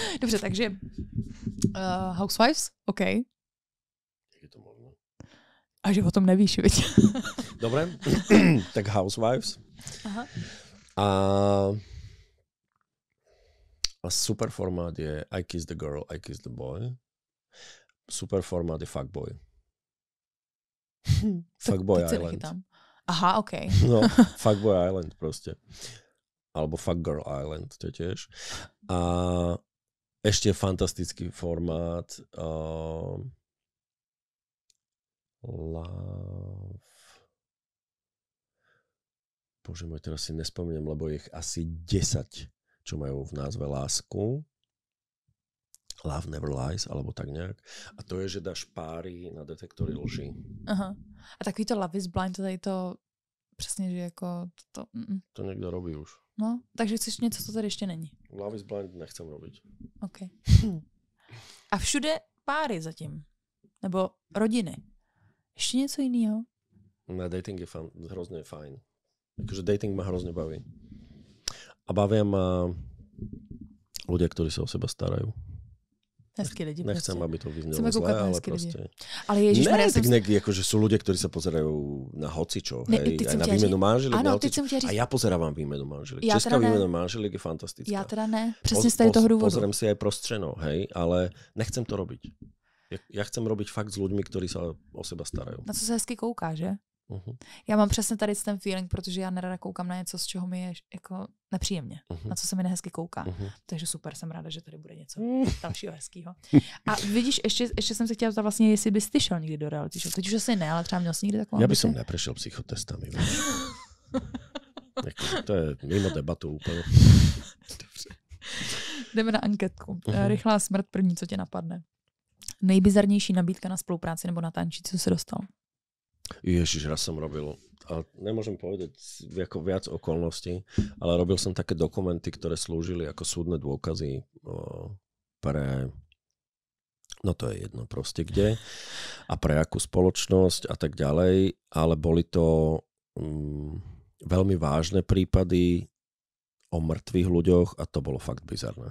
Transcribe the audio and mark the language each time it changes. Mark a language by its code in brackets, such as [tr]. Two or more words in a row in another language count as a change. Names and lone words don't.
[cs] Dobře, takže Housewives, OK. Jak je to možné? A že o tom nevíš, viď? [sk] Dobre, tak Housewives. Aha. A super formát je I Kiss the Girl, I Kiss the Boy. Super formát je Fuckboy. Fuckboy Island. Aha, OK. No, Fuckboy Island proste. Alebo Fuck Girl Island, to tiež. A ešte fantastický formát Love. Bože môj, teraz si nespomeniem, lebo je ich asi 10, čo majú v názve lásku. Love Never Lies, alebo tak nejak. A to je, že dáš páry na detektory lží. [cs] Aha. A takový to Love is Blind, to tady to přesně, že jako To někdo robí už. No, takže chceš něco, co tady ještě není. [sk] Love is Blind nechcem robiť. OK. [cs] A všude páry zatím. Nebo rodiny. Ještě něco jiného? Na dating je hrozně fajn. [sk] Takže dating ma hrozne baví. A bavia ma ľudia, ktorí sa o seba starajú. [cs] Hezky lidi. [sk] Nechcem, [cs] prostě. [sk] aby to vyznelo zle, ale proste... Ale Ježiš, ne, tak akože sú ľudia, ktorí sa pozerajú na hocičo, hej, aj na výmenu manželiek, na hocičo. A ja pozerávam výmenu manželiek. Česká výmena manželiek je fantastická. Ja teda ne, presne z toho dôvodu. Pozriem si aj prostřeno, hej, ale nechcem to robiť. Ja chcem robiť fakt s ľuďmi, ktorí sa o seba starajú. [cs] Na co se hezky kouká, že? Já mám přesně tady ten feeling, protože já nerada koukám na něco, z čeho mi je jako nepříjemně. Na co se mi nehezky kouká. Takže super, jsem ráda, že tady bude něco dalšího hezkýho. A vidíš, ještě jsem se chtěla zeptat vlastně, jestli bys ty šel někdy do reality show. Teď už asi ne, ale třeba měl jsi někdy takovou [sk] Já bych som neprešiel psychotestami. [cs] To je mimo debatu úplně. Dobře. Jdeme na anketku. Rychlá smrt, první, co tě napadne. Nejbizarnější nabídka na spolupráci nebo na tančí, co se dostal? [sk] Ježiš, raz som robil, a nemôžem povedať ako viac okolností, ale robil som také dokumenty, ktoré slúžili ako súdne dôkazy pre, no to je jedno proste kde, a pre akú spoločnosť a tak ďalej, ale boli to veľmi vážne prípady o mŕtvych ľuďoch a to bolo fakt bizarné.